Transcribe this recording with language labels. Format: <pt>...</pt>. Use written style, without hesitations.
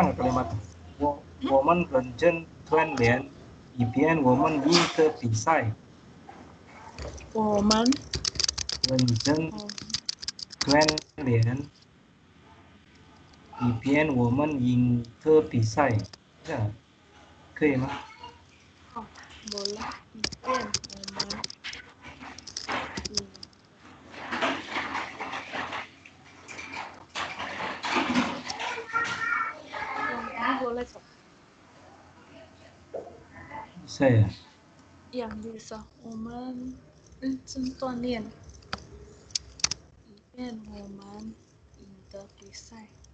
<zh>Kalimat 我们认真锻炼，以便我们赢得比赛。我们认真锻炼，以便我们赢得比赛。 Ya, 可以吗？</zh> <id>boleh.</id> <zh>以便我们</zh> <id>boleh kok. Bisa ya? Iya, bisa.</id> <zh>我们认真锻炼，以便我们赢得比赛。</zh>